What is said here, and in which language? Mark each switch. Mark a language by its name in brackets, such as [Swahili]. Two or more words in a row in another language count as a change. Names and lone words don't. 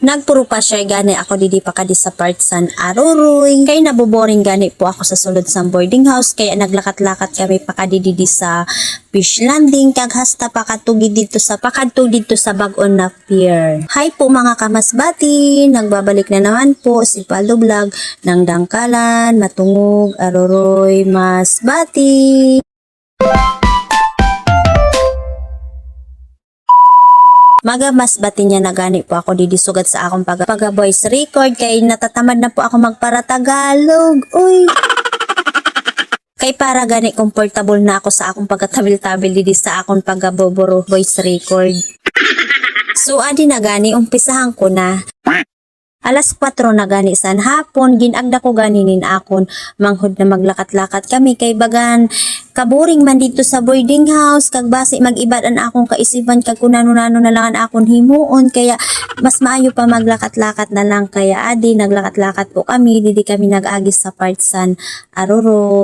[Masbatenyo] Nagpuro pa siya gani ako didi pa kadi sa part san aruroy. Kay naboboring gani po ako sa sulod sa [English] boarding house [Masbatenyo] kaya naglakat-lakat kami pa kadi didi sa fish landing kag hasta pakatugid dito sa bag-on na pier. [Filipino] Hi po mga kamasbati, nagbabalik na naman po si Paldo Vlog ng Dangkalan, Matungog, Aruroy, Masbati. [Masbatenyo] Mas bati niya na gani po ako didisugat sa akong pag voice record kay [Filipino] natatamad na po ako magpara-Tagalog. [Masbatenyo] Uy! Kay para gani comfortable na ako sa akong pagkatabil-tabil didi sa akong pagaboboro [English] voice record. [Masbatenyo] So adi na gani umpisahan ko na. Alas 4 na gani san hapon, ginagda ko ganinin akon, manghod na maglakat-lakat kami kay bagan kaboring man dito sa [English] boarding house [Masbatenyo] kag basi mag-ibad an akong kaisipan kag kunano-nano na lang an akon himuon kaya mas maayo pa maglakat-lakat na lang kaya adi naglakat-lakat po kami didi kami nag-agis sa part san Aruroy.